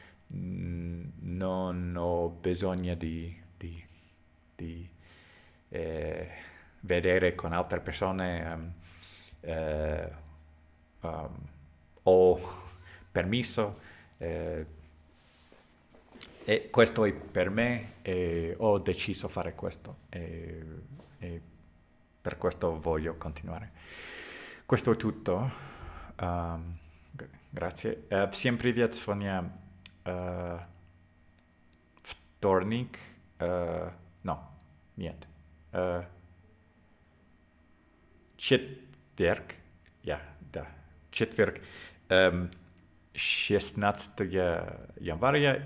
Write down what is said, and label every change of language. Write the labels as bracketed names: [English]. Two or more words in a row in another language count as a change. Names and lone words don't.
[Italian] non ho bisogno di, eh, vedere con altre persone, eh, um, ho permesso, eh, e questo è per me e ho deciso fare questo e per questo voglio continuare. Questo è tutto. Grazie. [Russian] Всем привет, сегодня вторник. No, нет. Четверг. Да. Четверг. 16 января.